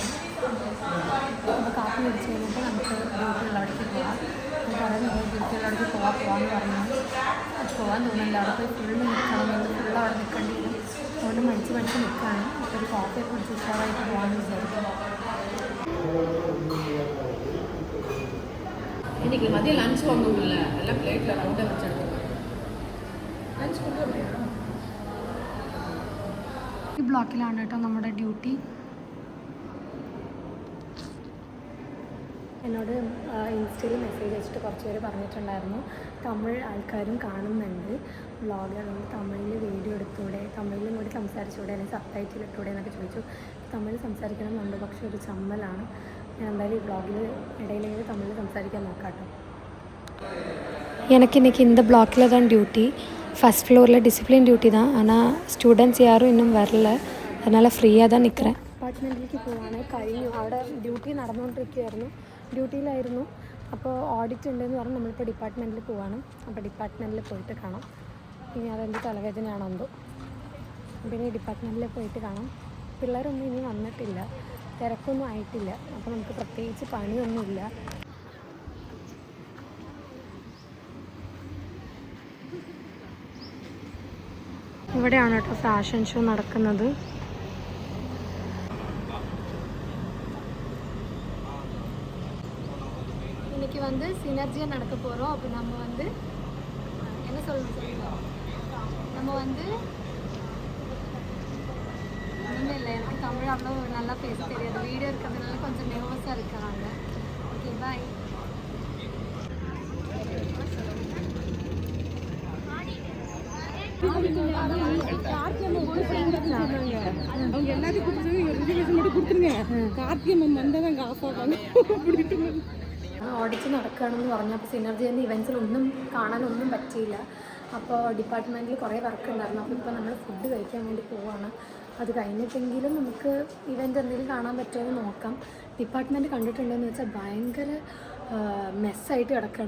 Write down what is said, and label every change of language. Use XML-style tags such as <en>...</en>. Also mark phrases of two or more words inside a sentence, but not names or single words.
<ml>അപ്പോൾ കാപ്പി കുടിച്ച് കഴിഞ്ഞിട്ട് നമുക്ക് ഡ്യൂട്ടി ഉള്ളവിടേക്ക് പോകാം. കുറേ നേരം ഡ്യൂട്ടി ഉള്ളവിടേക്ക് പോകാമെന്ന് പറഞ്ഞു. പോകാൻ തോന്നുന്നില്ല. അവിടെ പോയി ഫുള്ള് നിൽക്കണം, ഫുള്ള് അവിടെ നിൽക്കേണ്ടി വരും. അതുകൊണ്ട് മടിച്ച് നിൽക്കുകയാണ്. അപ്പോൾ ഒരു കോഫിയൊക്കെ കുടിച്ച് ഉഷാറായിട്ട് പോകാമെന്ന് വിചാരിക്കും.</ml> <ta>இன்னைக்கு மதியம் லஞ்ச் வாங்குவோம்ல, எல்லாம் பிளேட்டில் ரவுண்டாக வச்சு எடுத்துக்கலாம். லஞ்ச் கொண்டு வரலையா?</ta> <ml>ഈ ബ്ലോക്കിലാണ് കേട്ടോ നമ്മുടെ ഡ്യൂട്ടി. എന്നോട് ഇൻസ്റ്റയിൽ മെസ്സേജ് അയച്ചിട്ട് കുറച്ച് പേര് പറഞ്ഞിട്ടുണ്ടായിരുന്നു, തമിഴ് ആൾക്കാരും കാണുന്നുണ്ട് വ്ളോഗുകളുണ്ട്, തമിഴിൽ വീഡിയോ എടുത്തൂടെ, തമിഴിലും കൂടി സംസാരിച്ചൂടെ, അല്ലെങ്കിൽ സബ്ടൈറ്റിൽ ഇട്ടൂടെ എന്നൊക്കെ ചോദിച്ചു. തമിഴ് സംസാരിക്കണം എന്നുണ്ട്, പക്ഷെ ഒരു ചമ്മലാണ്. ഞാൻ എന്തായാലും ഈ വ്ളോഗിൽ ഇടയിലെങ്കിലും തമിഴിൽ സംസാരിക്കാൻ നോക്കാം കേട്ടോ.</ml> <ta>எனக்கு இன்றைக்கி இந்த ப்ளாக்கில் தான் டியூட்டி.</ta> <en>first floor discipline duty</en> <ta>தான். ஆனால் ஸ்டூடெண்ட்ஸ் யாரும் இன்னும் வரல, அதனால் ஃப்ரீயாக தான் நிற்கிறேன்.</ta> <ml>ഡിപ്പാർട്ട്മെൻറ്റിലേക്ക് പോവാണ്. കഴിഞ്ഞു. അവിടെ ഡ്യൂട്ടി നടന്നുകൊണ്ടിരിക്കുകയായിരുന്നു, ഡ്യൂട്ടിയിലായിരുന്നു. അപ്പോൾ ഓഡിറ്റ് ഉണ്ടെന്ന് പറഞ്ഞ് നമ്മളിപ്പോൾ ഡിപ്പാർട്ട്മെൻറ്റിൽ പോവാണ്. അപ്പോൾ ഡിപ്പാർട്ട്മെൻറ്റിൽ പോയിട്ട് കാണാം. ഇനി അതെന്ത് തലവേദനയാണോ എന്തോ. പിന്നെ ഡിപ്പാർട്ട്മെൻറ്റിൽ പോയിട്ട് കാണാം. പിള്ളേരൊന്നും ഇനി വന്നിട്ടില്ല, തിരക്കൊന്നും ആയിട്ടില്ല. അപ്പോൾ നമുക്ക് പ്രത്യേകിച്ച് പണിയൊന്നുമില്ല. ഇവിടെയാണ് കേട്ടോ</ml> <en>fashion show</en> <ml>നടക്കുന്നത്.</ml> <ta>இன்னைக்கு வந்து சினர்ஜியா நடக்க போகிறோம். அப்போ நம்ம வந்து என்ன சொல்லணும், நம்ம வந்து ஒன்றும் இல்லை, எனக்கு தமிழ் அவ்வளோ நல்லா பேச தெரியாது. வீடியோ இருக்கிறதுனால கொஞ்சம் நர்வஸாக இருக்காங்க.</ta> <en>okay, bye.</en> <ta>அவங்க எல்லாத்தையும் கொடுத்துருங்க. கார்த்திகை மேம் வந்தால் தான் ஆஃப் ஆகாங்க.</ta> <ml>ഓടിച്ച് നടക്കുകയാണെന്ന് പറഞ്ഞു. അപ്പോൾ സിനർജിൻ്റെ ഇവൻറ്റ്സിലൊന്നും കാണാനൊന്നും പറ്റിയില്ല. അപ്പോൾ ഡിപ്പാർട്ട്മെൻറ്റിൽ കുറേ വർക്ക് ഉണ്ടായിരുന്നു. അപ്പോൾ ഇപ്പോൾ നമ്മൾ ഫുഡ് കഴിക്കാൻ വേണ്ടി പോവുകയാണ്. അത് കഴിഞ്ഞിട്ടെങ്കിലും നമുക്ക് ഇവൻറ്റ് എന്തെങ്കിലും കാണാൻ പറ്റുമോ നോക്കാം. ഡിപ്പാർട്ട്മെൻറ്റ് കണ്ടിട്ടുണ്ടെന്ന് വെച്ചാൽ ഭയങ്കര മെസ്സായിട്ട് കിടക്കുകയാണ്.</ml>